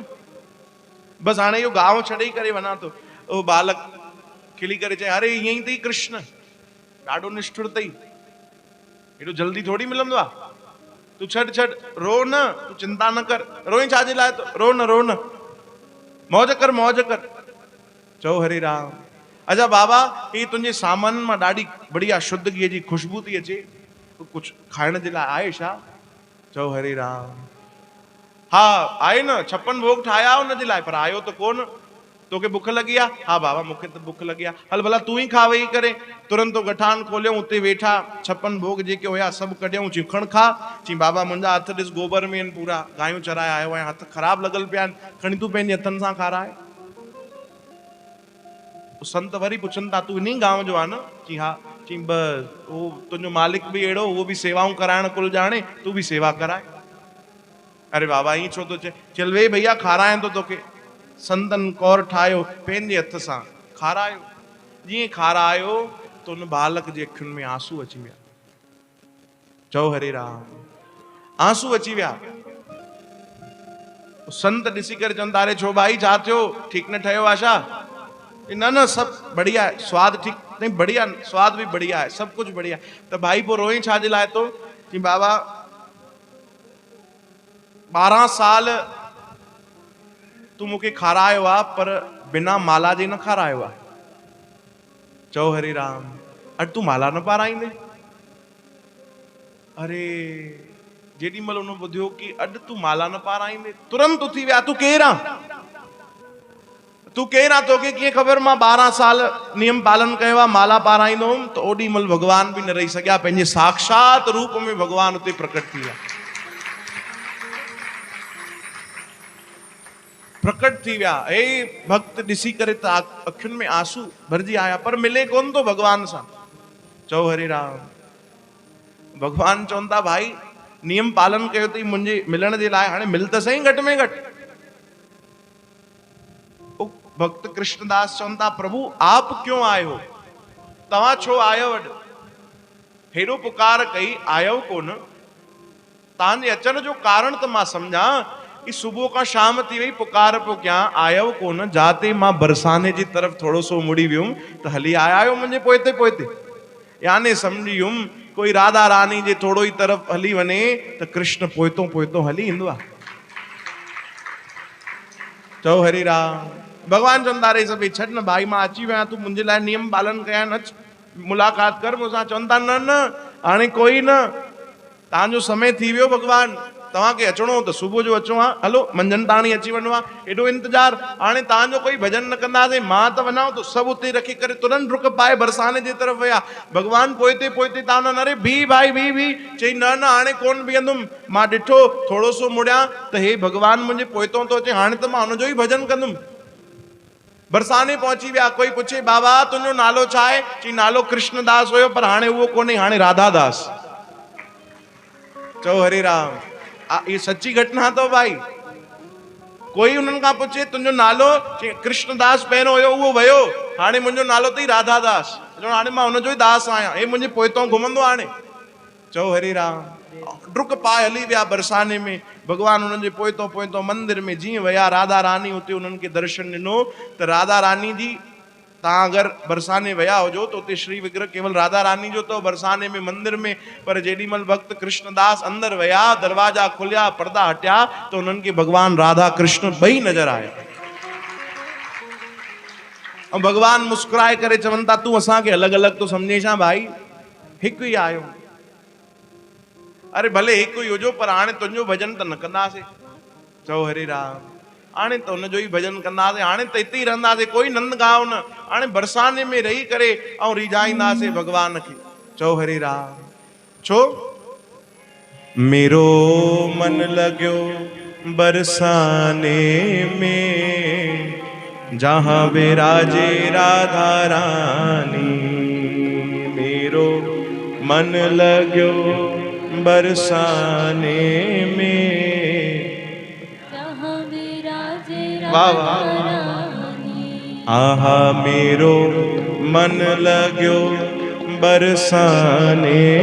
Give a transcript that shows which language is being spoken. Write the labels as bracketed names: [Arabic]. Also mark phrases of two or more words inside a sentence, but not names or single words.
[Sindhi] बस हाणे इहो गांव छॾे करे वञा थो। उहो बालक खिली करे चए अरे ईअं ई अथई कृष्ण, ॾाढो निष्ठुर अथई, हेॾो जल्दी थोड़ी मिलंदो आहे। तूं छॾ रो न, तूं चिंता न कर। रोई छाजे लाइ? रो न मौज कर। चओ हरे राम। अच्छा बाबा ही तुंहिंजे सामान मां ॾाढी बढ़िया शुद्ध घीअ जी खुशबू थी अचे, कुझु खाइण जे लाइ आहे छा? चओ हरे राम। हा आहे न, 56 भोग ठाहिया हुन जे लाइ, पर आयो त कोन। तोखे बुख लगी आहे? हा बाबा मूंखे त बुख लगी आहे। हल भला तूं ई खा वेही करे। तुरंत तो गठान खोलियो, उते वेठा 56 भोग जेके हुया सभु कढियऊं। चई खण खा। चई बाबा मुंहिंजा हथ ॾिस गोबर में आहिनि, पूरा गायूं चराए आयो आहियां, हथ ख़राब लॻल पिया आहिनि, खणी तूं पंहिंजे हथनि सां खाराए। संत वरी पुछनि था तूं इन ई गांव जो आहे न? चई हा। चई बस उहो तुंहिंजो मालिक बि अहिड़ो, उहो बि सेवाऊं कराइण कुल ॼाणे, तूं बि सेवा कराए। अरे बाबा ईअं छो थो चए? चल वे भैया खारायां थो तोखे। संतन कौर ठाहियो, पंहिंजे हथ सां खारायो। जीअं खारायो त उन बालक जे अखियुनि में आंसू अची विया। चओ हरे राम। आंसू अची विया। संत ॾिसी करे चवंदा अरे छो भाई छा थियो, ठीक न ठहियो आहे छा? [Hindi] न सब बढ़िया है, स्वाद ठीक नहीं, बढ़िया स्वाद भी बढ़िया है, सब कुछ बढ़िया। [Sindhi] तो भाई पो रोई छाजे लाइ तो? कि बाबा 12 साल तू मूंखे खारायो आहे, पर बिना माला जे न खारायो आहे। चओ हरे राम। अॼु तू माला न पाराईंदे? अरे जेॾी महिल हुन ॿुधियो कि अॼु तू माला न पाराईंदे, तुरंत उथी विया। तू केरु आहे? तू केरु आहे? तोखे कीअं ख़बर मां 12 साल नियम पालन कयो आहे, माला पाराईंदो हुउमि? त ओॾी महिल भॻवान बि न रही सघिया, पंहिंजे साक्षात रूप में भॻवान उते प्रकट थी विया। हे भक्त ॾिसी करे त अखियुनि में आंसू भरिजी आया, पर मिले कोन थो भॻवान सां। चओ हरे राम। भॻवान चवनि था भाई नियम पालन कयो अथई मुंहिंजे मिलण जे लाइ, हाणे मिल त सही घटि में घटि। भक्त कृष्णदास चवनि था प्रभु [Hindi] आप क्यों आए हो? [Sindhi] तव्हां छो आयो? अॼु हेॾो पुकार कई, आयो कोन? तव्हांजे अचण जो कारण त मां सम्झां कि सुबुह खां शाम थी वई पुकार पियो कयां आयो कोन जाते मां बरसाने जी तरफ़ थोरो सो मुड़ी वियुमि त हली आया आहियो मुंहिंजे पोइते पोइते याने सम्झी वियुमि कोई राधा रानी जे थोरो ई तरफ़ हली वञे त कृष्ण पोइतो पोइतो हली ईंदो आहे। चओ हरि राम। भगवान चवंदा रे सभई छॾ न भाई मां अची विया तूं मुंहिंजे लाइ नियम पालन कया न मुलाक़ात कर मूंसां। चवंदा न न हाणे कोई न तव्हांजो समय थी वियो भगवान तव्हांखे अचिणो त सुबुह जो अचो आहे हलो मंझंदि ताणी अची वञो आहे एॾो इंतज़ारु हाणे तव्हांजो कोई भॼन न कंदासीं मां त वञां त सभु उते रखी करे तुरंत डुक पाए बरसाने जे तरफ़ विया। भगवान पोइते पोइते तव्हां न अरे भी भाई भी चई न न हाणे कोन बीहंदुमि मां ॾिठो थोरो सो मुड़ियां त हे भगवान मुंहिंजे पोइतो थो अचे हाणे त मां हुनजो ई भॼन कंदुमि। बरसाने पहुची विया कोई पुछे बाबा तुंहिंजो नालो छा आहे चई नालो कृष्णदास हुयो पर हाणे उहो कोन्हे हाणे राधादास। चओ हरे राम। [Hindi] ये सच्ची घटना [Sindhi] तो भाई कोई उन्हनि खां पुछे तुंहिंजो नालो कृष्णदास पहिरियों हुयो उहो वियो हाणे मुंहिंजो नालो अथई राधादास हाणे मां हुनजो ई दास आहियां हे मुंहिंजे पोइतो घुमंदो हाणे। चओ हरे राम। डुक पाए हली विया बरसाने में भगवान उन्हनि जे पोइतो पोइतो मंदिर में जीअं विया राधा रानी उते उन्हनि खे दर्शन ॾिनो त राधा रानी जी तव्हां अगरि बरसाने विया हुजो त उते श्री विग्रह केवल राधा रानी जो अथव बरसाने में मंदिर में पर जेॾीमहिल भक्त कृष्णदास अंदरि विया दरवाजा खुलिया पर्दा हटिया त उन्हनि खे भगवान राधा कृष्ण ॿई नज़र आया ऐं भगवान मुस्कुराए करे चवनि था तूं असांखे अलॻि अलॻि तो सम्झे छा भाई हिकु ई आहियो। अरे भले हिकु ई हुजो पर हाणे तुंहिंजो भॼन त न कंदासीं। चओ हरे राम। हाणे त हुनजो ई भॼन कंदासीं हाणे त हिते ई रहंदासीं कोई नंद गांव न हाणे बरसाने में रही करे ऐं रिझाईंदासीं भगवान खे। चओ हरे राम। [Braj] छो मेरो मन लॻियो बरसाने में जहां विराजे राधा रानी मेरो मन लॻियो बरसाने में वाह वाह आहा मेरो मन लॻियो बरसाने